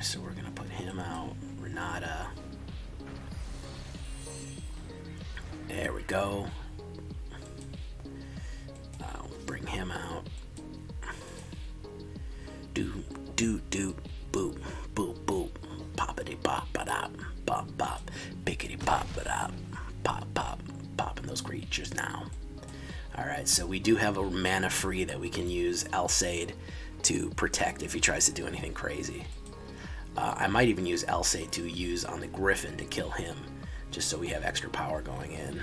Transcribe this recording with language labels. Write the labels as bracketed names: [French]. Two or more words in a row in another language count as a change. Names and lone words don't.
[English] So we're gonna put him out. Renata. There we go. I'll bring him out. Do boop boop boop. Poppity pop ba da pop pop. Bickety pop ba da pop pop. Popping those creatures now. Alright, so we do have a mana free that we can use Alseid to protect if he tries to do anything crazy. I might even use Alseid to use on the Griffin to kill him, just so we have extra power going in.